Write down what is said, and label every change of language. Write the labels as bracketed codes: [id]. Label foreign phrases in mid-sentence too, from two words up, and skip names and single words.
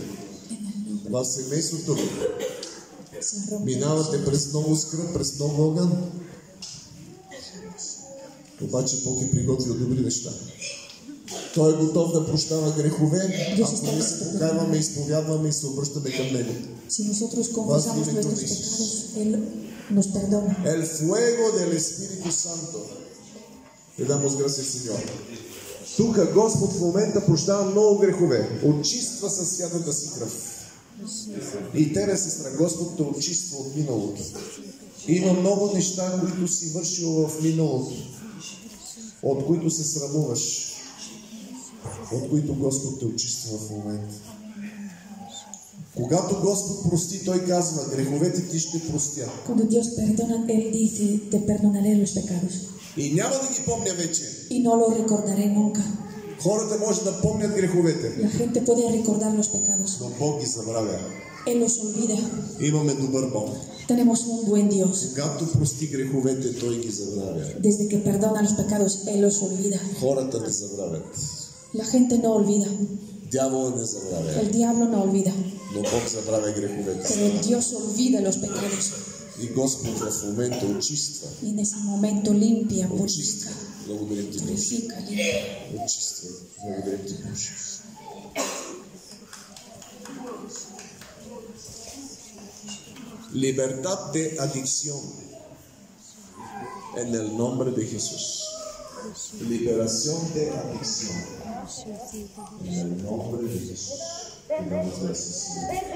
[bg] В семейството ви. Минавате през много скръб, през много огън. Обаче Бог е приготвил добри неща. Той е готов да прощава грехове, ако ние се покайваме, изповядваме и се обръщаме към Него. [es] El fuego del Espíritu Santo. Le damos gracias, Señor. [bg] Тук Господ в момента прощава много грехове. Очиства със святата си кръв. И тебе, сестра, Господ те очиства от миналото. Има много неща, които си вършил в миналото, от които се срамуваш, от които Господ те очиства в момента. Когато Господ прости, Той казва, греховете ти ще простя. [es] Cuando Dios perdona, Él dice, te perdonaré los pecados. [bg] И няма да ги помня вече. [es] Y no lo recordaré nunca. [bg] Хората може да помнят греховете, [es] La gente puede recordar los pecados. [bg] но Бог ги забравя. [es] Él los olvida. [bg] Имаме добър Бог. [es] Tenemos un buen Dios. [bg] Когато прости греховете, Той ги забравя. [es] Desde que perdona los pecados, Él los olvida. [bg] Хората не забравят. [es] La gente no olvida. [bg] Дявола не забравя. [es] El diablo no olvida. [bg] Но Бог забравя греховете. [es] Pero Dios olvida los pecados. [bg] И Господ в момента очиства. [es] Y en ese momento limpia, [bg] Очиства. [es] purifica, [bg] Благодарим ти, Боже. [es] purifica, limpia. [bg] Очиства. Благодарим ти, Боже. [es] Libertad de adicción. En el nombre de Jesús. Liberación de adicción. En el nombre de Jesús. Te damos gracias, Señor.